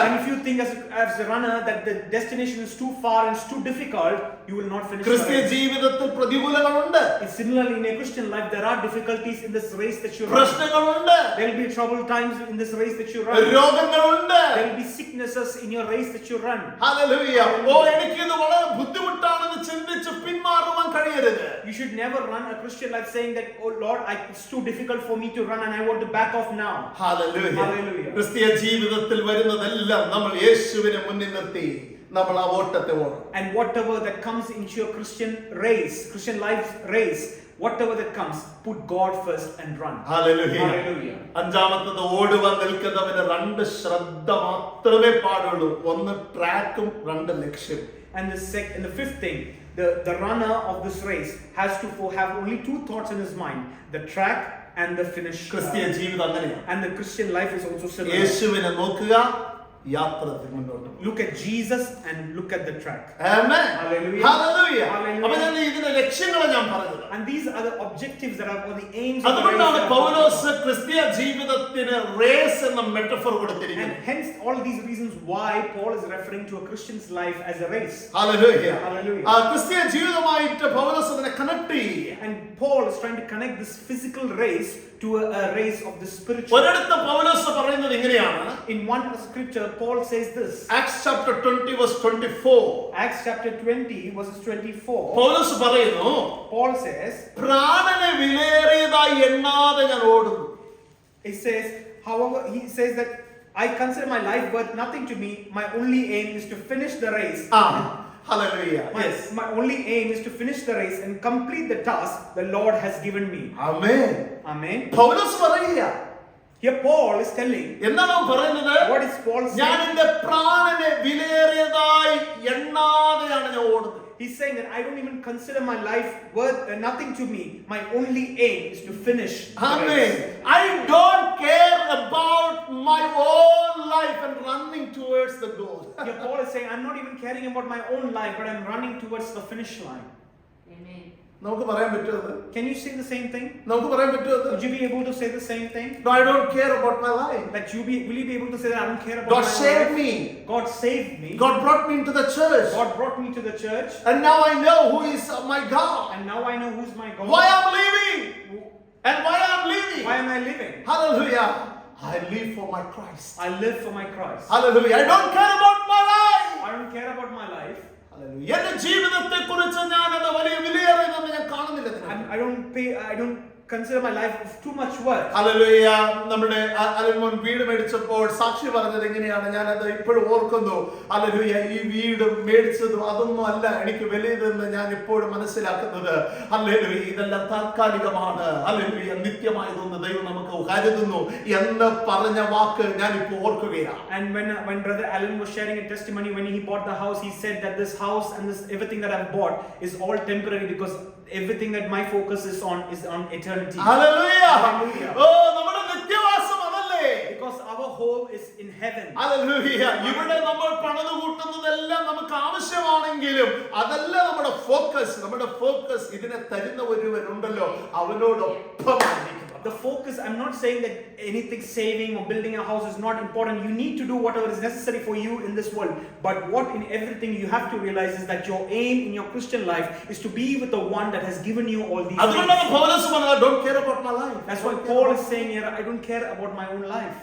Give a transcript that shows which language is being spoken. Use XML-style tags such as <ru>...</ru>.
<en>And if you think as a runner that the destination is too far and it's too difficult, you will not finish the</en> <ml>ക്രിസ്തീയ</ml> <en>race.</en> <ml>ജീവിതത്തിൽ പ്രതികൂലങ്ങളുണ്ട്,</ml> <en>Similarly, in a Christian life, there are difficulties in this race that you run.</en> <ml>പ്രശ്നങ്ങളുണ്ട്,</ml> <en>There will be troubled times in this race that you run.</en> <ml>രോഗങ്ങളുണ്ട്.</ml> <en>There will be sicknesses in your race that you run.</en> <ml>Hallelujah. എനിക്കിത് വളരെ ബുദ്ധിമുട്ടാണെന്ന് ചിന്തിച്ച് പിന്മാറുവാൻ കഴിയരുത്.</ml> <en>You should never run a Christian life saying that, oh Lord, it's too difficult for me to run and I want to back off now.</en> <ml>Hallelujah.</ml> <en>Hallelujah.</en> <ml>ക്രിസ്തീയ ജീവിതത്തിൽ വരുന്നതെല്ലാം നമ്മൾ യേശുവിനെ മുന്നിൽ നിർത്തി നമ്മൾ ആ ഓട്ടത്തെ ഓടും.</ml> <en>And whatever that comes into your Christian race, Christian life race, whatever that comes, put God first and run.</en> <ml>Hallelujah.</ml> <en>Hallelujah.</en> <ml>അഞ്ചാമത്തത്, ഓടുവാൻ നിൽക്കുന്നവന് രണ്ട് ശ്രദ്ധ മാത്രമേ പാടുള്ളൂ. ഒന്ന് ട്രാക്കും, രണ്ട് ലക്ഷ്യം.</ml> <en>And the fifth thing, the runner of this race has to have only two thoughts in his mind: the track and the finish.</en> <ml>ക്രിസ്തീയ ജീവിതം അങ്ങനെയാണ്.</ml> <en>And the Christian life is also similar.</en> <ml>യേശുവിനെ നോക്കുക, യാത്ര മുന്നോട്ട്.</ml> <en>Look at Jesus and look at the track.</en> <ml>Amen.</ml> <en>Hallelujah.</en> <ml>Hallelujah.</ml> <en>Hallelujah.</en> <ml>അപ്പോൾ ഞാൻ ഇതിന്റെ ലക്ഷ്യങ്ങളെ ഞാൻ പറഞ്ഞത്.</ml> <en>And these are the objectives that are, or the aims of the race.</en> <ml>അതുകൊണ്ടാണ്</ml> <en>that are</en> <ml>പൗലോസ് ക്രിസ്തീയ ജീവിതത്തിന് റേസ് എന്ന മെറ്റഫോർ</ml> <en>And</en> <ml>കൊടുത്തിരിക്കുന്നത്.</ml> <en>hence all these reasons why Paul is referring to a Christian's life as a race.</en> <ml>Hallelujah.</ml> <en>Hallelujah.</en> <ml>ക്രിസ്തീയ ജീവിതമായിട്ട് പൗലോസ് അതിനെ connect ചെയ്യും.</ml> <en>And Paul is trying to connect this physical race to a race of the spiritual.</en> <ml>ഒരിടത്ത് പൗലോസ് പറയുന്നത് ഇങ്ങനെയാണ്.</ml> <en>In one scripture, Paul says this. Acts chapter 20 verse 24. Acts chapter 20 verses 24.</en> <ml>പൗലോസ് പറയുന്നു,</ml> <en>Paul says,</en> <ml>പ്രാണനെ വിലയേറിയതായി എണ്ണാതെ ഞാൻ ഓടുന്നു.</ml> <en>he says that I consider my life worth nothing to me. My only aim is to finish the race. Hallelujah. Yes. My only aim is to finish the race and complete the task the Lord has given me.</en> <ml>Amen.</ml> <en>Amen.</en> <ml>പൗലോസ് പറയുക,</ml> <en>Here Paul is telling,</en> <ml>എന്താണ് അവൻ പറയുന്നത്?</ml> <en>what is Paul</en> <ml>ഞാൻ</ml> <en>saying?</en> <ml>എന്റെ പ്രാണനെ വിലയേറിയതായി എണ്ണാതെയാണ് ഞാൻ ഓടുന്നത്.</ml> <en>He's saying that I don't even consider my life worth nothing to me. My only aim is to finish the Amen. race. I don't care about my own life and running towards the goal. Here Paul is saying, I'm not even caring about my own life, but I'm running towards the finish line. Amen.</en> <ml>നമുക്ക് പറയാൻ പറ്റുമത്?</ml> <en>Can you say the same thing?</en> <ml>നമുക്ക് പറയാൻ പറ്റുമത്?</ml> <en>Would you be able to say the same thing? No, I don't care about my life. That will you be able to say that I don't care about God my saved life? me. God saved me. God brought me into the church. God brought me to the church. And now I know who is my God. And now I know who's my God. Why I'm living. And why I'm living. Why am I living? Hallelujah. I live for my Christ. I live for my Christ. Hallelujah. I don't care about my life. I don't care about my life. Hallelujah.</en> <ml>എന്റെ ജീവിതത്തെ കുറിച്ച് ഞാൻ അത് വലിയ വിലയേറിയതെന്ന് ഞാൻ കാണുന്നില്ല.</ml> <en>I don't consider my life of too much worth.</en> <ml>Hallelujah. നമ്മുടെ അലൻമോൻ വീട് മേടിച്ചപ്പോൾ സാക്ഷി പറഞ്ഞത് എങ്ങനെയാണ്? ഞാനത് ഇപ്പോഴും ഓർക്കുന്നു. ഹല്ലേലൂയ. ഈ വീട് മേടിച്ചതും അതൊന്നും അല്ല എനിക്ക് വലിയതെന്ന് ഞാൻ ഇപ്പോഴും മനസ്സിലാക്കുന്നത്. ഹല്ലേലൂയ. ഇതെല്ലാം താൽക്കാലികമാണ്. ഹല്ലേലൂയ. നിത്യമായതൊന്ന് ദൈവം നമുക്ക് കരുതുന്നു എന്ന് പറഞ്ഞ വാക്ക് ഞാൻ ഇപ്പോൾ ഓർക്കുകയാണ്.</ml> <en>And when brother Alan was sharing a testimony when he bought the house, he said that this house and this everything that I've bought is all temporary, because everything that my focus is on eternity.</en> <ml>Hallelujah.</ml> <en>Hallelujah.</en> <ml>നമ്മുടെ നിത്യവാസം അതല്ലേ?</ml> <en>Because our home is in heaven.</en> <ml>Hallelujah. ഇവിടെ നമ്മൾ പണിത് കൂട്ടുന്നതെല്ലാം നമുക്ക് ആവശ്യമാണെങ്കിലും അതല്ല നമ്മുടെ focus ഇതിനെ തരുന്ന ഒരുവനുണ്ടല്ലോ, അവനോടൊപ്പമായിരിക്കും.</ml> <en>The focus, I'm not saying that anything saving or building a house is not important. You need to do whatever is necessary for you in this world. But what in everything you have to realize is that your aim in your Christian life is to be with the one that has given you all these</en> <ml>അതുകൊണ്ടാണ്</ml> <en>things.</en> <ml>പൗലോസ് പറഞ്ഞത്,</ml> <en>don't care about my life. That's why Paul is saying here, I don't care about my own life.</en>